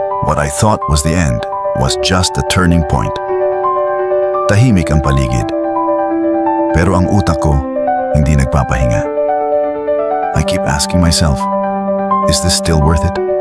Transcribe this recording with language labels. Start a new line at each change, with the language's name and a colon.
English: What I thought was the end was just a turning point.
Filipino: Tahimik ang paligid. Pero ang utak ko, hindi nagpapahinga.
English: I keep asking myself, is this still worth it?